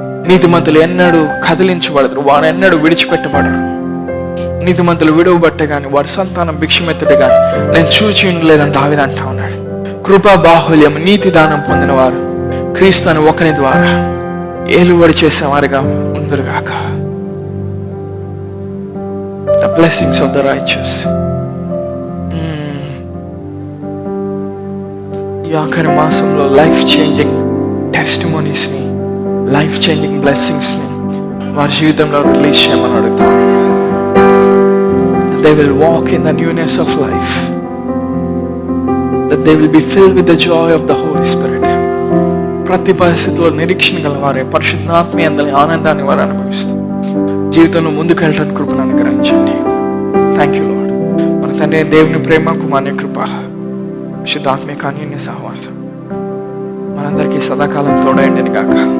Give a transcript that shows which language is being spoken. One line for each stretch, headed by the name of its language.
Telugu: నీతిమంతులు ఎన్నడూ కదిలించబడరు, వారు ఎన్నడూ విడిచిపెట్టబడరు. నీతిమంతులు విడవబట్టే కానీ వారి సంతానం భిక్షమెత్తడే కానీ నేను చూచి ఉండలేదని దావీదు అంటా ఉన్నాడు. కృపా బాహుల్యం నీతి దానం పొందిన వారు క్రీస్తుని ఒకని ద్వారా ఏలుబడి చేసేవారుగా ఉందరుగాక.
English: The blessings of the righteous.
Telugu: ఈ ఆఖరి మాసంలో
English: life changing testimonies
Telugu: ని,
English: life changing blessings
Telugu: ని వారి జీవితంలో రిలీజ్ చేయమని అడుగుతాం.
English: They will walk in the newness of life. That they will be filled with the joy of the Holy Spirit.
Telugu: ప్రతి పరిస్థితిలో నిరీక్షణ గలవారే పరిశుద్ధాత్మ యందలి ఆనందాన్ని వారు అనుభవిస్తూ జీవితంలో ముందుకు వెళ్ళడానికి కృపను అనుగ్రహించండి.
English: Thank you Lord.
Telugu: మన తండ్రి దేవుని ప్రేమ, కుమారుని కృప, పరిశుద్ధాత్మ కాని సహవాసం మనందరికీ సదాకాలం తోడైండిని గాక.